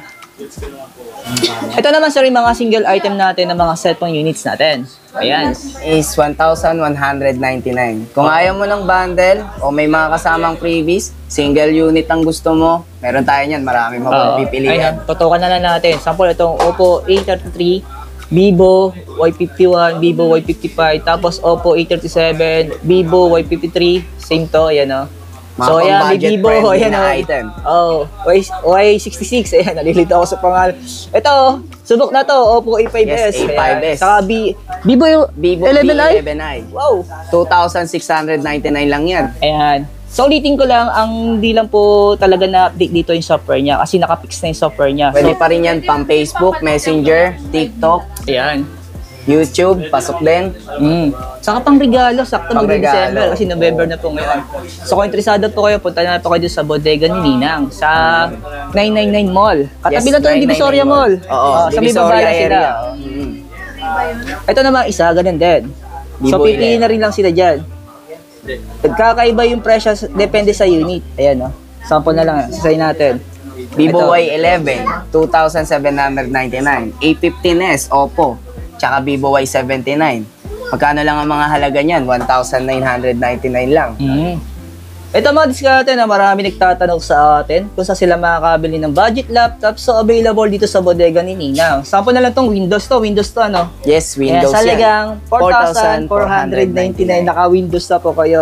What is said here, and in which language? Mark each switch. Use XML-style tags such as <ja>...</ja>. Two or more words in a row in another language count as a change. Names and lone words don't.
<tl>Ito naman, sir, yung mga</tl> <en>single item</en> <tl>natin ng mga</tl> <en>cellphone units</en> <tl>natin. Ayan. Is 1,199. Kung ayaw mo ng bundle o may mga kasamang freebies,</tl> <en>single unit</en> <tl>ang gusto mo, meron tayo niyan. Marami mo pipilian. Ayun, tutukan na lang natin. Sample, itong Oppo A33, Vivo Y51, Vivo Y55, tapos Oppo A37, Vivo Y53, same to, ayan o. Mga So, ayan, may pang-budget Vivo, friendly ayan na o. item. Y66, ayan, nalilito ako sa pangalan. Ito, subok na to, Oppo A5s. Yes, A5s. Ayan. Saka Vivo Vivo 11i. V11i. Wow. 2,699 lang yan. Ayan. So, ulitin ko lang, ang di lang po talaga na-update dito yung software niya kasi nakapix na yung software niya. Pwede pa rin yan pang Facebook, Messenger, TikTok, Ayan. YouTube, pasok din. Saka pang regalo, sakto Pang-regalo. mag-December kasi November na po ngayon. So kung interesado po kayo, punta na po kayo sa bodega ni Ninang sa 999 Mall. Katabi lang to ng 999 Divisoria Mall. Oo, Sa may Divisoria babae sila. area. Ito naman isa, ganun din. So Vivo pipiliin na rin lang sila dyan. Nagkakaiba yung presyo, depende sa unit. Ayan o. Sample na lang, sasay natin. Vivo Ito. Y11, 2,799. A15s, Oppo, tsaka Vivo Y79. Magkano lang ang mga halaga niyan? 1,999 lang. Ito mga diskarte na marami nagtatanong sa atin kung saan sila makakabili ng</tl> <en>budget laptop.</en> <tl>So available dito sa bodega ni Ninang. Sample na lang tong Windows to ano? Yes, Windows Sa yan. lagang 4,499 naka-Windows na po kayo.</tl>